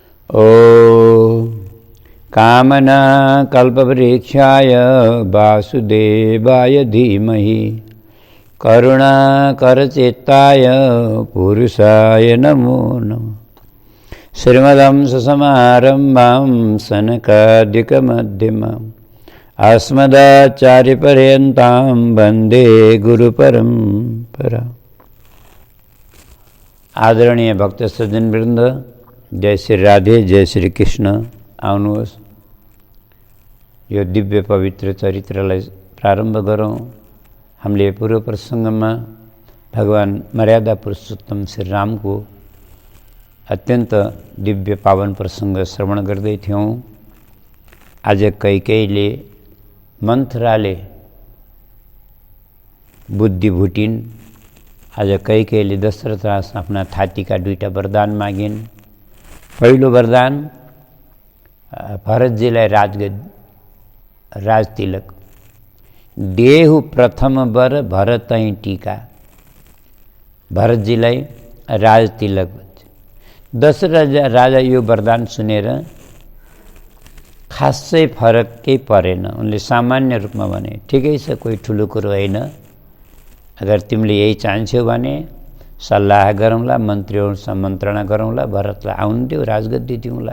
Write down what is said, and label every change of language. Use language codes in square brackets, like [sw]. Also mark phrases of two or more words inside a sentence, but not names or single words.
[sa] ॐ कामना कल्पवृक्षाय वासुदेवाय धीमहि करुणाकरचित्ताय पुरुषाय नमो नमः। श्रीमदंससमारम्भां सनकादिकमध्यमाम् अस्मदाचार्यपर्यन्तां वन्दे गुरुपरम्पराम्। [ne] आदरणीय भक्त सज्जन वृन्द, जय श्री राधे, जय श्री कृष्ण। आउनुहोस् यो दिव्य पवित्र चरित्रलाई प्रारम्भ गरौँ। हामीले पूर्व प्रसङ्गमा भगवान मर्यादा पुरुषोत्तम श्री रामको अत्यन्त दिव्य पावन प्रसङ्ग श्रवण गर्दै थियौँ। आज कैकेयीले मन्थराले बुद्धि भुटिन्। आज कैकेयीले दशरथ आफ्ना थातीका दुईटा वरदान मागिन्। पहिलो वरदान भरतजीलाई राजतिलक, [awa] देहु प्रथम वर भरतै टीका। [ne] भरतजीलाई राजतिलक। दशरथ राजा यो वरदान सुनेर खासै फरक केही परेन। उनले सामान्य रूपमा भने, ठिकै छ, कोही ठुलो कुरो होइन। अगर तिमीले यही चाहन्छौ भने सल्लाह गरौँला, मन्त्रीहरूसँग मन्त्रणा गरौँला, भरतलाई आउनु देऊ, राजगद्दी दिउँला।